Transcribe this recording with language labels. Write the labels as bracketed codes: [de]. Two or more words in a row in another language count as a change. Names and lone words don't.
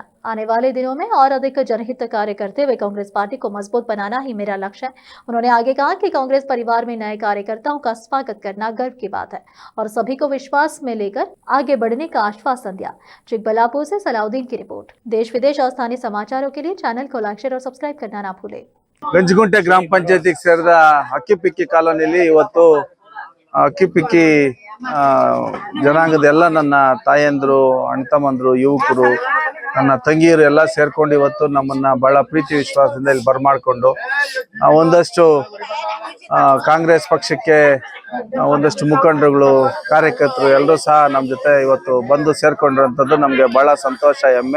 [hi] आने वाले दिनों में और अधिक जनहित कार्य करते हुए कांग्रेस पार्टी को मजबूत बनाना ही मेरा लक्ष्य है। उन्होंने आगे कहा कि कांग्रेस परिवार में नए कार्यकर्ताओं का स्वागत करना गर्व की बात है और सभी को विश्वास में लेकर आगे बढ़ने का आश्वासन दिया। चिकबल्लापुर से सलाउद्दीन की रिपोर्ट। देश विदेश और स्थानीय समाचारों के लिए चैनल को लाइक, शेयर और सब्सक्राइब करना ना भूलें। [kn] ಗಂಜಿಗುಂಟೆ ಗ್ರಾಮ ಪಂಚಾಯತಿಗೆ ಸೇರಿದ ಹಕ್ಕಿ ಪಿಕ್ಕಿ ಕಾಲೋನಿಯಲ್ಲಿ ಇವತ್ತು ಹಕ್ಕಿ ಪಿಕ್ಕಿ ಜನಾಂಗದ ಎಲ್ಲ ನನ್ನ ತಾಯಂದ್ರು, ಅಣ್ತಮ್ಮಂದ್ರು, ಯುವಕರು, ನನ್ನ ತಂಗಿಯರು ಎಲ್ಲ ಸೇರ್ಕೊಂಡು ಇವತ್ತು ನಮ್ಮನ್ನ ಬಹಳ ಪ್ರೀತಿ ವಿಶ್ವಾಸದಿಂದ ಇಲ್ಲಿ ಬರಮಾಡಿಕೊಂಡು ಒಂದಷ್ಟು ಕಾಂಗ್ರೆಸ್ ಪಕ್ಷಕ್ಕೆ ಒಂದಷ್ಟು ಮುಖಂಡರುಗಳು, ಕಾರ್ಯಕರ್ತರು ಎಲ್ಲರೂ ಸಹ ನಮ್ಮ ಜೊತೆ ಇವತ್ತು ಬಂದು ಸೇರ್ಕೊಂಡಿರುವಂಥದ್ದು ನಮಗೆ ಬಹಳ ಸಂತೋಷ, ಹೆಮ್ಮೆ.